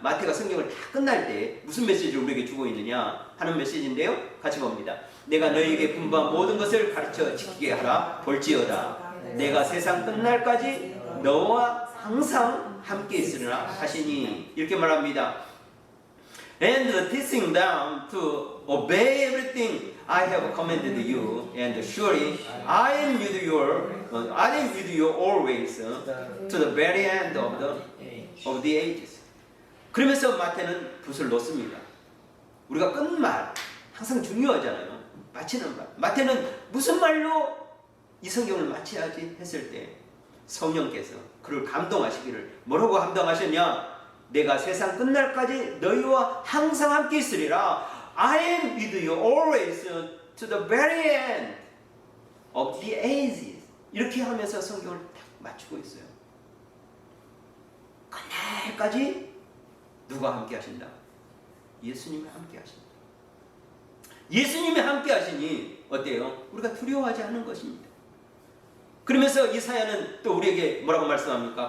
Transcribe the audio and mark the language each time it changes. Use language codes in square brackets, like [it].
[ko] 마태가 성경을 다 끝날 때 무슨 메시지를 우리에게 주고 있느냐 하는 메시지인데요. 같이 봅니다. 내가 너희에게 분부한 모든 것을 가르쳐 지키게 하라. 볼지어다 내가 세상 끝날까지 너와 항상 함께 있으리라 하시니 이렇게 말합니다. [en] And teaching them to obey everything I have commanded you, and surely I am with you always to the very end of the ages. [ko] 그러면서 마태는 붓을 놓습니다. 우리가 끝말 항상 중요하잖아요. 마치는 말. 마태는 무슨 말로 이 성경을 마쳐야지 했을 때 성령께서 그를 감동하시기를 뭐라고 감동하셨냐? 내가 세상 끝날까지 너희와 항상 함께 있으리라. [en] I am with you always to the very end of the ages. [ko] 이렇게 하면서 성경을 딱 맞추고 있어요. 끝날까지 누가 함께 하신다? 예수님이 함께 하신다. 예수님이 함께 하시니 어때요? 우리가 두려워하지 않는 것입니다. 그러면서 이사야는 또 우리에게 뭐라고 말씀합니까?